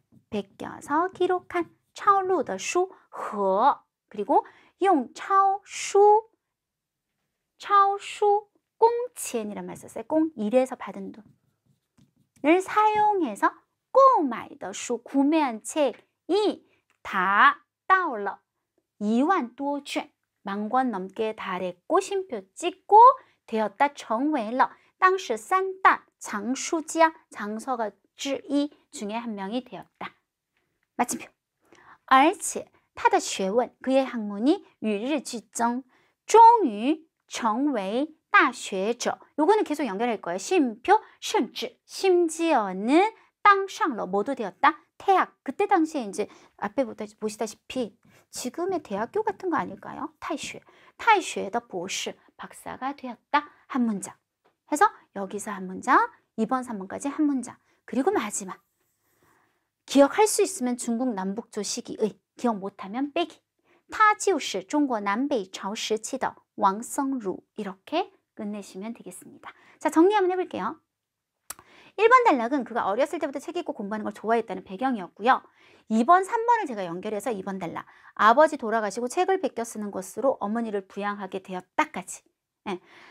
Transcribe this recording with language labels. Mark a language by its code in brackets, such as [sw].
[ko] 베껴서 기록한 [zh] 抄录的书和 [ko] 그리고 [zh] 用抄书工钱 [ko] 이란 말 썼어요. 공 일에서 받은 돈을 사용해서 [zh] 购买的书 [ko] 구매한 책이 다 [zh] 到了 [ko] 2만 [zh] 多卷 [ko] 10,000권 넘게 달했고 심표 찍고 되었다. [zh] 成为了当时三大藏书家 [ko] 장서가 [zh] 之一 [ko] 중에 한 명이 되었다.마침표. [zh] 而且他的学问 [ko] 그의 학문이 [zh] 与日俱增终于成为大学者 [ko] 요거는 계속 연결할 거예요. 심표 [zh] 甚至 [ko] 심지어는 [zh] 当上了 [ko] 모두 되었다. 태학. 그때 당시에 이제 앞에 보시다시피 지금의 대학교 같은 거 아닐까요? 타이슈의 보시 박사가 되었다. 한 문장. 해서 여기서 한 문장, 2번, 3번까지 한 문장. 그리고 마지막. 기억할 수 있으면 중국 남북조 시기의, 기억 못하면 빼기. [zh] 他就是中国南北朝时期的王僧孺. [ko] 이렇게 끝내시면 되겠습니다. 자, 정리 한번 해볼게요. 1번 단락은 그가 어렸을 때부터 책 읽고 공부하는 걸 좋아했다는 배경이었고요. 2번, 3번을 제가 연결해서 2번 단락. 아버지 돌아가시고 책을 베껴 쓰는 것으로 어머니를 부양하게 되었다까지. 네.